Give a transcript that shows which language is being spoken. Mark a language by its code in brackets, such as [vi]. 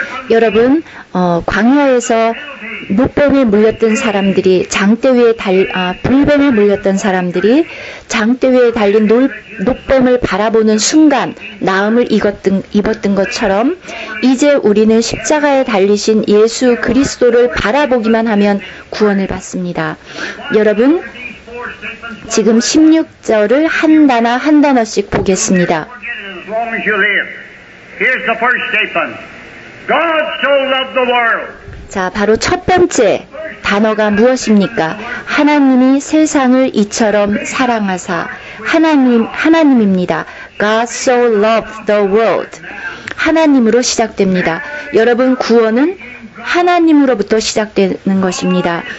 [ko] 여러분, 광야에서 노뱀에 물렸던 사람들이 불뱀에 물렸던 사람들이 장대 위에 달린 노뱀을 바라보는 순간 나음을 입었던 것처럼 이제 우리는 십자가에 달리신 예수 그리스도를 바라보기만 하면 구원을 받습니다. 여러분, 지금 16절을 한 단어씩 보겠습니다. [en] Here's the first statement. God so loved the world. [ko] 자, 바로 첫 번째 단어가 무엇입니까? 하나님이 세상을 이처럼 사랑하사. 하나님입니다. [en] God so loved the world. [ko] 하나님으로 시작됩니다. 여러분, 구원은 하나님으로부터 시작되는 것입니다.